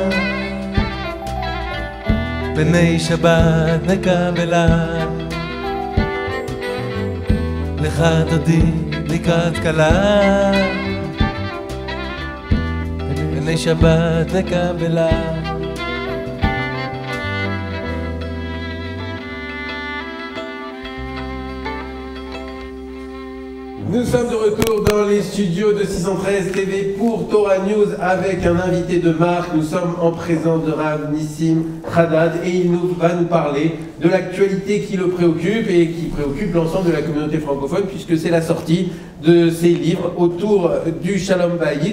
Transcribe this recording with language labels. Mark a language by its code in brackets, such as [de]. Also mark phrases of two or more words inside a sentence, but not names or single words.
[he] בני שבת נקבלה, לך דודי לקראת קלה. בני שבת נקבלה. [fr] Nous sommes de retour dans les studios de 613 TV pour Torah News avec un invité de marque. Nous sommes en présence de Rav Nissim Haddad et il va nous parler de l'actualité qui le préoccupe et qui préoccupe l'ensemble de la communauté francophone puisque c'est la sortie de ses livres autour du [he] שלום בית.